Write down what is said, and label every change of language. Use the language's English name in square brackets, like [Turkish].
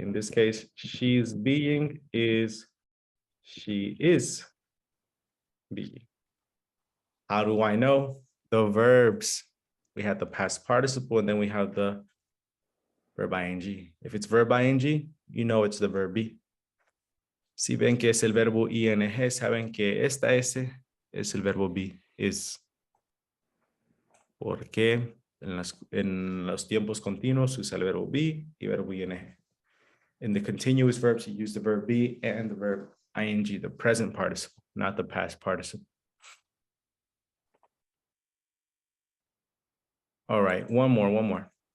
[English] In this case, she's being is she is being. How do I know? The verbs. We have the past participle and then we have the verb ing. If it's verb ing, you know it's the verb be. [Spanish] Si ven que es el verbo ing, saben que esta S es el verbo be, is. Porque en los tiempos continuos se usa el verbo be y verbo ing. [English] In the continuous verbs, you use the verb be and the verb ing, the present participle, not the past participle. All right, one more.